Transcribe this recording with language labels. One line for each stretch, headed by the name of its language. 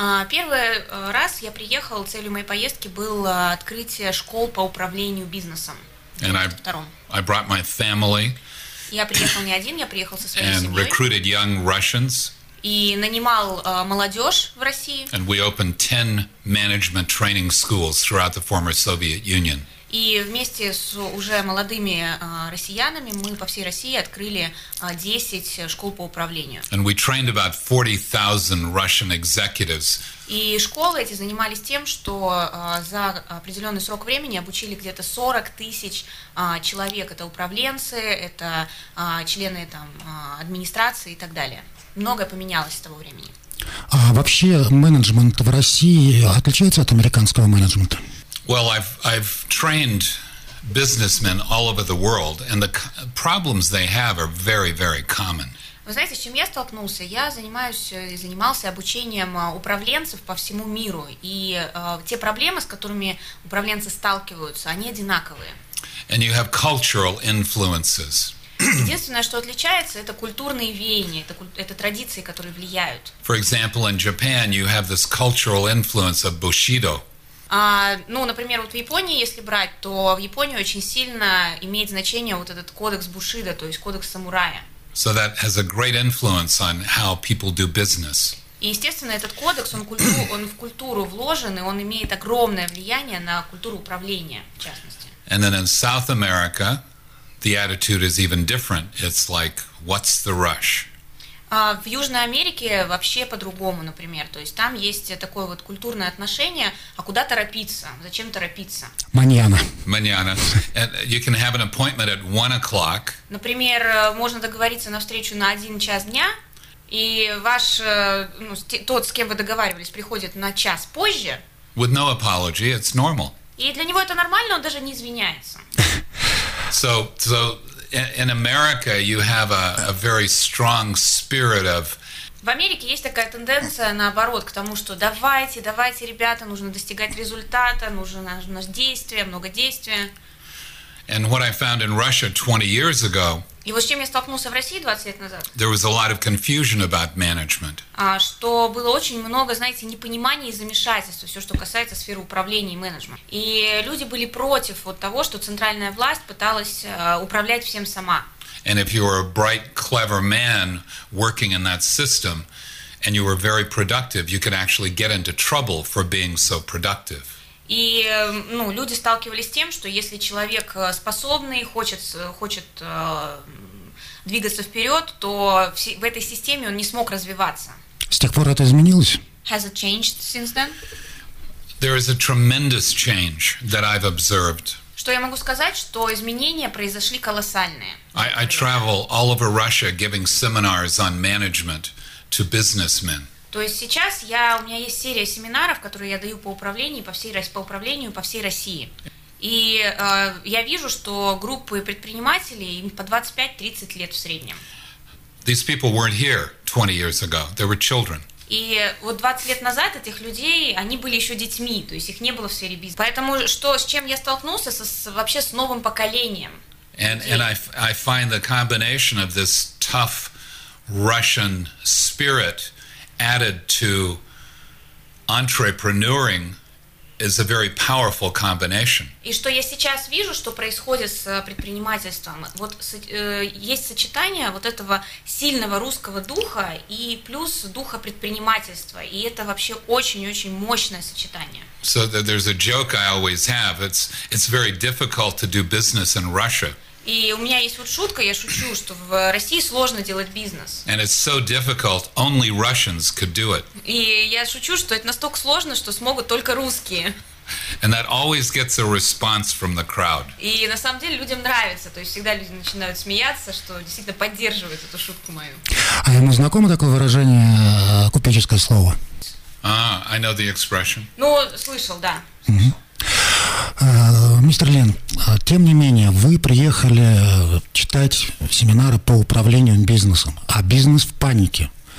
Russian: Первый раз я приехала, целью моей поездки было открытие школ по управлению бизнесом.
English: And I brought my family.
Russian: Я приехал не один, я приехал со своей семьей.
English: And recruited young Russians.
Russian: И нанимал молодежь в России.
English: And we opened 10 management training schools throughout the former Soviet Union.
Russian: И вместе с уже молодыми россиянами мы по всей России открыли 10 школ по управлению.
English: And we trained about 40,000 Russian executives.
Russian: И школы эти занимались тем, что за определенный срок времени обучили где-то 40 тысяч человек. Это управленцы, это члены там администрации и так далее. Многое поменялось с того времени. А вообще менеджмент в России отличается от американского менеджмента?
English: Well, I've trained businessmen all over the world, and the problems they have are very, very common.
Russian: Вы знаете, с чем я столкнулся? Я занимался обучением управленцев по всему миру, и те проблемы, с которыми управленцы сталкиваются, они одинаковые.
English: And you have cultural influences.
Russian: Единственное, что отличается, это культурные веяния, это традиции, которые влияют.
English: For example, in Japan you have this cultural influence of Bushido.
Russian: Например, вот в Японии, если брать, то в Японии очень сильно имеет значение вот этот кодекс Бушидо, то есть кодекс самурая.
English: So that has a great influence on how people do business.
Russian: И, естественно, этот кодекс, он в культуру вложен, и он имеет огромное влияние на культуру управления, в частности.
English: And then in South America, the attitude is even different. It's like, what's the rush?
Russian: В Южной Америке вообще по-другому, например. То есть там есть такое вот культурное отношение, а куда торопиться? Зачем торопиться?
Spanish: Маньяна.
English: Маньяна. You can have an appointment at 1 o'clock.
Russian: Например, можно договориться на встречу на 1 час дня, и ваш, тот, с кем вы договаривались, приходит на час позже.
English: With no apology, it's normal.
Russian: И для него это нормально, он даже не извиняется.
English: So in America you have a very strong spirit of.
Russian: В Америке есть такая тенденция наоборот к тому, что давайте, ребята, нужно достигать результата, нужно действие, много действия.
English: And what I found in Russia 20 years ago.
Russian: И вот с чем я столкнулся в России 20 лет назад.
English: There was a lot of confusion about management.
Russian: Что было очень много, знаете, непонимания и замешательства, все, что касается сферы управления и менеджмента. И люди были против вот того, что центральная власть пыталась управлять всем сама.
English: And if you were a bright, clever man working in that system, and you were very productive, you could actually get into trouble for being so productive.
Russian: И, люди сталкивались с тем, что если человек способный, хочет двигаться вперед, то в этой системе он не смог развиваться. С тех пор это изменилось?
English: Has it changed since then? There is a tremendous change that I've observed.
Russian: Что я могу сказать, что изменения произошли колоссальные.
English: I travel all over Russia giving seminars on management to businessmen.
Russian: То есть сейчас у меня есть серия семинаров, которые я даю по управлению по всей России. И я вижу, что группы предпринимателей им по 25-30 лет в среднем.
English: These people weren't here 20 years ago. They were children.
Russian: И вот 20 лет назад этих людей, они были еще детьми, то есть их не было в сфере бизнеса. Поэтому с чем я столкнулся, вообще с новым поколением.
English: And I find the combination of this tough Russian spirit added to entrepreneuring is a very powerful combination.
Russian: И что я сейчас вижу, что происходит с предпринимательством. Вот есть сочетание вот этого сильного русского духа и плюс духа предпринимательства. И это вообще очень-очень мощное сочетание.
English: So there's a joke I always have. It's very difficult to do business in Russia.
Russian: И у меня есть вот шутка, я шучу, что в России сложно делать бизнес.
English: And it's so difficult, only Russians could do it.
Russian: И я шучу, что это настолько сложно, что смогут только русские.
English: And that always gets a response from the crowd.
Russian: И на самом деле людям нравится, то есть всегда люди начинают смеяться, что действительно поддерживают эту шутку мою. А ему знакомо такое выражение, купеческое слово?
English: I know the expression.
Russian: Ну, слышал, да. Мистер Лин, тем не менее, вы приехали читать семинары по управлению бизнесом, а бизнес в панике.